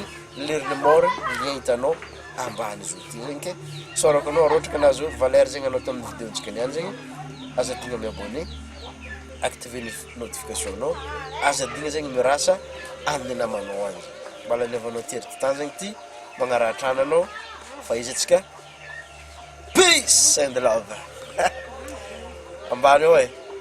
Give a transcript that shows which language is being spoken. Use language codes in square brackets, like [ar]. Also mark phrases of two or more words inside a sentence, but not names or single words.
[mg] leriny mora lien hitanao ambany zo ty zegny ke sorako anao raha ohatra ka nazo valeur zegny anao tamin'ny vidéontsika niany zegny aza digna miabonné activer ny notification anao aza digna zegny mirasa amin'ny namanao any mbala niavanao terity tany zegny ty magnaratra anao fa izy atsika [en] peace and love [mg] ambany eo